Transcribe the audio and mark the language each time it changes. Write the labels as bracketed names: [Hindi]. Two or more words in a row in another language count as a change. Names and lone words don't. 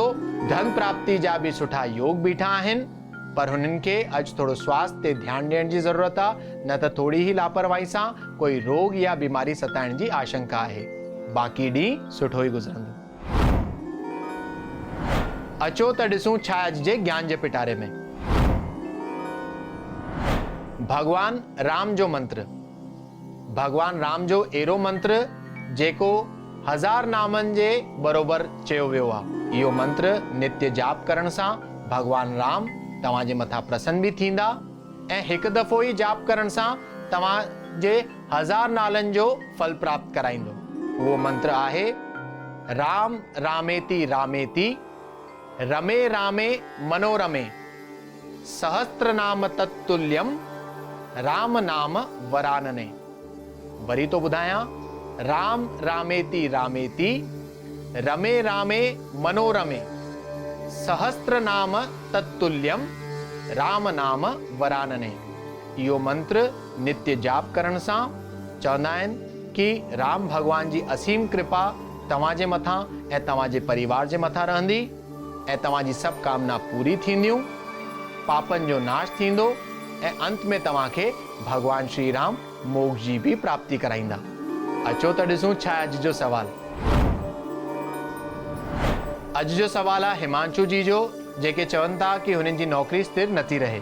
[Sindhi] धन प्राप्ति जा बि सुठा योग बीठा आहिनि, पर हुननि खे अॼु थोरो स्वास्थ्य ते ध्यानु ॾियण जी ज़रूरत आहे, न त थोड़ी ही लापरवाही सां कोई रोग या बीमारी सताइण जी आशंका आहे। बाक़ी ॾींहुं सुठो ई गुज़रंदो। अचो त ॾिसूं छा अॼु जे ज्ञान जे पिटारे में। भगवान राम जो मंत्र। भगवान राम जो अहिड़ो मंत्र जेको 1000 नामनि जे बरोबर चयो वियो आहे। इहो मंत्र नित्य जाप करण सां भगवान राम तव्हांजे मथां प्रसन्न बि थींदा ऐं हिकु दफ़ो ई जाप करण सां तव्हांजे 1000 नालनि जो फल प्राप्त कराईंदो। उहो मंत्र आहे [Sanskrit] राम रामेति रामेति रमे रामे मनोरमे सहस्त्र नाम तत्तुल्यम राम नाम वरानने। [Sindhi] वरी तो ॿुधायां, [Sanskrit] राम रामेति रामेति रमे रामे मनोरमे सहस्त्र नाम तत्तुल्यम राम नाम वरानने। [Sindhi] इहो मंत्र नित्य जाप करण सां चवंदा आहिनि कि राम भगवान जी असीम कृपा तव्हांजे मथां ऐं तव्हांजे परिवार जे मथां रहंदी ऐं तव्हांजी सभु कामना पूरी थींदियूं, पापनि जो नाश थींदो ऐं अंत में तव्हांखे भगवान श्री राम मोक्ष जी भी प्राप्ति कराईंदा। अचो त ॾिसूं छा अॼु जो सवाल। अॼु जो सवाल आहे हिमांशु जी जो, जेके चवनि था कि हुननि जी नौकरी स्थिर नथी रहे।